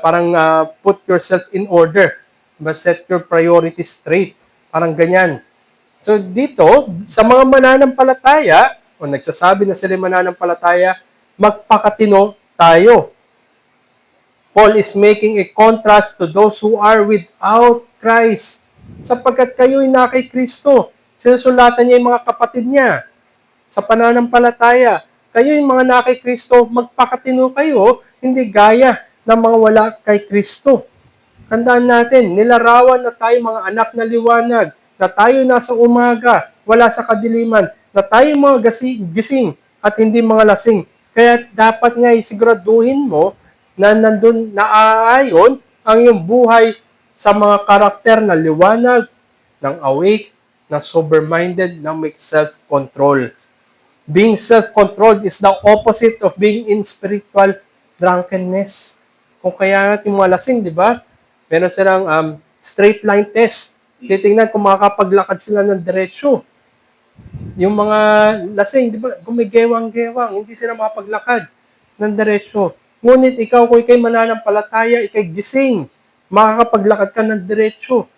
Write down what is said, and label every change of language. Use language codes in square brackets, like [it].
[tl] Parang [en] put yourself in order. [tl] Diba? [en] Set your priorities straight. [tl] Parang ganyan. So dito, sa mga mananampalataya, o nagsasabi na sila mananampalataya, magpakatino tayo. [en] Paul is making a contrast to those who are without Christ. [tl] Sapagkat kayo'y na kay Kristo. Sinusulatan niya yung mga kapatid niya sa pananampalataya. Kayo'y mga na kay Kristo, magpakatino kayo, hindi gaya ng mga wala kay Kristo. Tandaan natin, nilarawan na tayo mga anak na liwanag, na tayo nasa umaga, wala sa kadiliman, na tayo mga gising at hindi mga lasing. Kaya dapat nga isiguraduhin mo na nandun naaayon ang iyong buhay sa mga karakter na liwanag, ng awake, na sober-minded, na may self-control. [en] Being self-controlled is the opposite of being in spiritual drunkenness. [tl] Kung kaya natin mga lasing, di ba? Meron silang straight line test. Titingnan kung makakapaglakad sila ng diretsyo. Yung mga lasing, di ba, gumigewang-gewang, hindi sila makapaglakad ng diretsyo. Ngunit ikaw, kung ikay mananampalataya, ikay gising, makakapaglakad ka ng diretsyo.